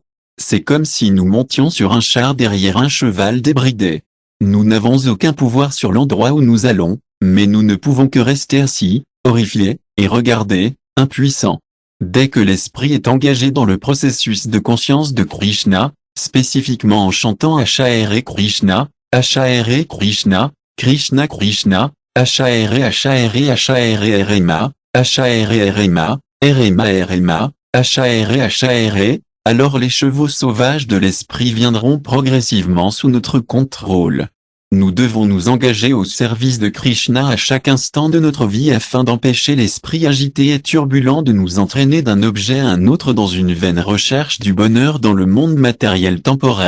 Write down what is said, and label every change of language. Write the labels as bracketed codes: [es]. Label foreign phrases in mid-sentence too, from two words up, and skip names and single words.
[fr] C'est comme si nous montions sur un char derrière un cheval débridé. Nous n'avons aucun pouvoir sur l'endroit où nous allons, mais nous ne pouvons que rester assis, horrifiés, et regarder, impuissants. Dès que l'esprit est engagé dans le processus de conscience de Krishna, spécifiquement en chantant [sa] Hare Krishna, Hare Krishna, Krishna Krishna, Hare Hare Hare Rema, Hare Rema, Rema Rema, Hare Hare, [fr] alors les chevaux sauvages de l'esprit viendront progressivement sous notre contrôle. Nous devons nous engager au service de Krishna à chaque instant de notre vie afin d'empêcher l'esprit agité et turbulent de nous entraîner d'un objet à un autre dans une vaine recherche du bonheur dans le monde matériel temporaire.